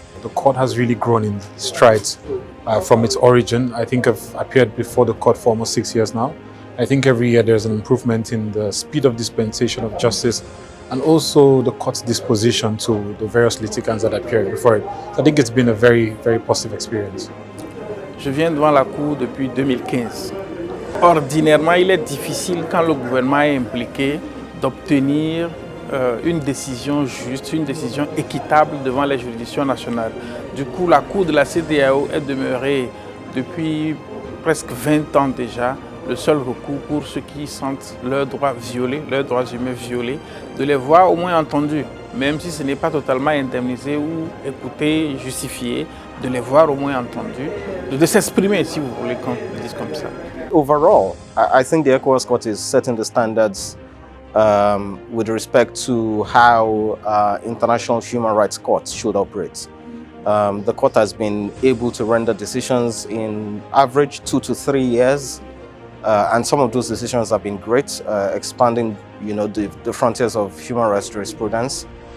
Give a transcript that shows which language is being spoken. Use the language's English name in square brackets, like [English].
[English] The court has really grown in strides from its origin. I think I've appeared before the court for almost 6 years now. I think every year there's an improvement in the speed of dispensation of justice and also the court's disposition to the various litigants that appeared before it. So I think it's been a very, very positive experience. [French] Je viens devant la Cour depuis 2015. Ordinairement, il est difficile quand le gouvernement est impliqué d'obtenir une décision juste, une décision équitable devant les juridictions nationales. Du coup, la Cour de la CEDEAO est demeurée depuis presque 20 ans déjà le seul recours pour ceux qui sentent leurs droits violés, leurs droits humains violés, de les voir au moins entendus, même si ce n'est pas totalement indemnisé ou écouté, justifié, de les voir au moins entendus, de s'exprimer, si vous voulez qu'on le dise comme ça. [English] Overall, I think the ECOWAS Court is setting the standards with respect to how international human rights courts should operate. The court has been able to render decisions in average 2 to 3 years, and some of those decisions have been great, expanding, the frontiers of human rights jurisprudence.